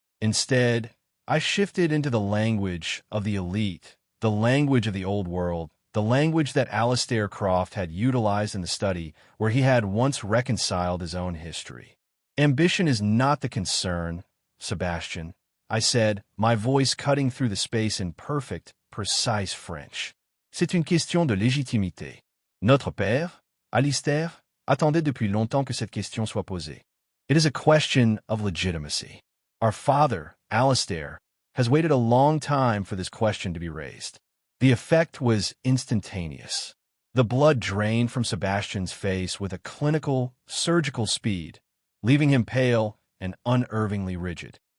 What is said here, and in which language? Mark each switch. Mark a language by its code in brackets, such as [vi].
[en] Instead, I shifted into the language of the elite, the language of the old world, the language that Alistair Croft had utilized in the study where he had once reconciled his own history. "Ambition is not the concern, Sebastian," I said, my voice cutting through the space in perfect, precise French. [fr] "C'est une question de légitimité. Notre père, Alistair, attendait depuis longtemps que cette question soit posée. [en] It is a question of legitimacy. Our father, Alistair, has waited a long time for this question to be raised." The effect was instantaneous. The blood drained from Sebastian's face with a clinical, surgical speed, leaving him pale and unnervingly rigid.